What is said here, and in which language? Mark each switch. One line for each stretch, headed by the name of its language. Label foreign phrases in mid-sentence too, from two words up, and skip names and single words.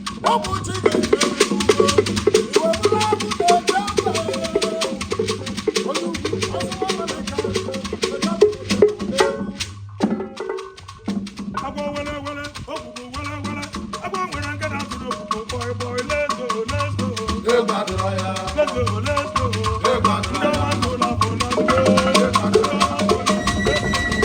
Igbo: Ọ bụ chi ga-enye gị udo. Iwe bụrụ abụ na-eche mba. Onye ukwu, ọsọ nwa Emeka, Emeka Agwọ wele wele, okwukwo wele wele, agwọ nwere nke na-atụrụ okwukwo,
English: boy, boy, let's go, let's go.
Igbo: Egwu adịrọ ya.
English: Let's go, let's go.
Igbo: Egwu adịrọ ya. Ndị ọma ndụ na bụ na ndụ. Egwu adịrọ ya.